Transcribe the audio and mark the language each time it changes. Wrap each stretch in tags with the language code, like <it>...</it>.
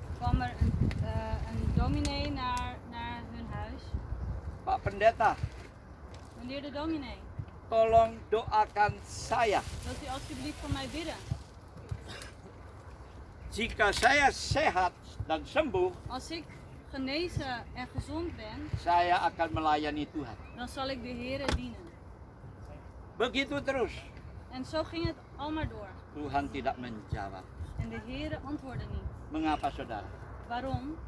<nl>kwam er een dominee naar hun huis.</nl> <id>Pak Pendeta,</id> <nl>Meneer de dominee,</nl> <id>tolong doakan saya.</id> <nl>wilt u alsjeblieft voor mij bidden?</nl> <id>Jika saya sehat dan sembuh,</id> <nl>Als ik genezen en gezond ben,</nl> <id>saya akan melayani Tuhan.</id> <nl>dan zal ik de Heere dienen.</nl> <id>Begitu terus.</id> <nl>En zo ging het al maar door.</nl> <id>Tuhan tidak menjawab.</id> <nl>En de Heere antwoordde niet.</nl> <id>Mengapa saudara?</id> <nl>Waarom?</nl>